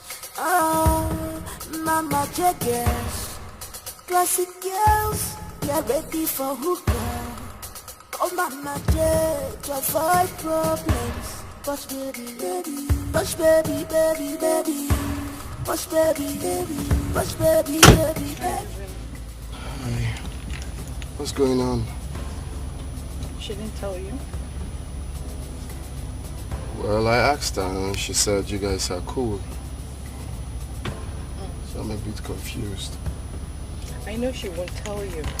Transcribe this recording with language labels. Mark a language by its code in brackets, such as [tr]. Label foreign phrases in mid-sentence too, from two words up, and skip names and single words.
[en] Oh, Mama J guest, classic girls, get ready for hookup. Oh Mama J, to avoid problems. Push baby, baby, push baby, baby, baby, push baby, baby, push baby, baby, baby. Hi. What's going on? She didn't tell you? Well, I asked her and she said you guys are cool. So I'm a bit confused. I know she won't tell you.